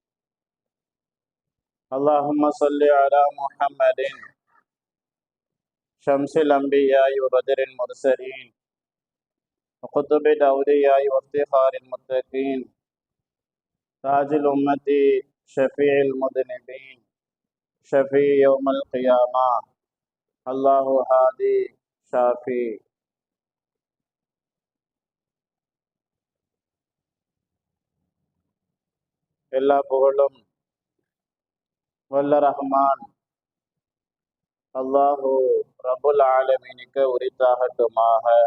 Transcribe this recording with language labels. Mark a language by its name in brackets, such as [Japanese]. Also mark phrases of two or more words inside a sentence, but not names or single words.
[Arabic] اللهم صل على محمد شمس الأنبياء وبدر المرسلين وقطب الأولياء وافتخار المتقين تاج الأمة شفيع المذنبين شفيع يوم القيامة. الله هادي شافي. [Tamil] எல்லா புகழும் வல்ல [Arabic] رحمن الله رب [Tamil] ஆலமீனுக்கு உரித்தாகட்டுமாக.